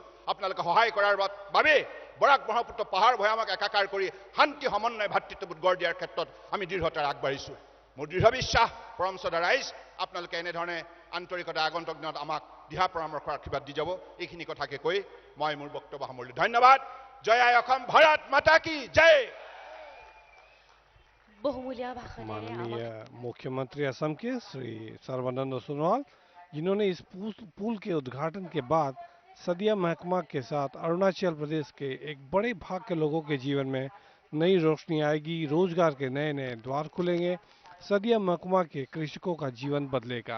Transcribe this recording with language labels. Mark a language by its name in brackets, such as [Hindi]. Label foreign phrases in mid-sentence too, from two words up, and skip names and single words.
[Assamese] আপোনালোকে সহায় কৰাৰ বাবে বৰাক ব্ৰহ্মপুত্ৰ পাহাৰ ভৈয়ামক একাকাৰ কৰি শান্তি সমন্বয় ভাতৃত্ববোধ গঢ় দিয়াৰ ক্ষেত্ৰত আমি দৃঢ়তাৰে আগবাঢ়িছো। মোৰ দৃঢ় বিশ্বাস পৰম শ্ৰদ্ধা ৰাইজ, আপোনালোকে এনেধৰণে আন্তৰিকতা আগন্তুক দিনত আমাক দিহা পৰামৰ্শৰ আশীৰ্বাদ দি যাব। এইখিনি কথাকে কৈ মই মোৰ বক্তব্য সামৰিলোঁ। ধন্যবাদ। জয় আই অসম, [Hindi] भारत माता की जय। [Assamese] বহুমূল্য ভাষণেৰে [Hindi] माननीय मुख्यमंत्री असम के श्री सर्बानंद सोनोवाल, जिन्होंने इस पुल के उद्घाटन के बाद सदिया महकमा के साथ अरुणाचल प्रदेश के एक बड़े भाग के लोगों के जीवन में नई रोशनी आएगी, रोजगार के नए नए द्वार खुलेंगे, सदिया महकमा के कृषकों का जीवन बदलेगा।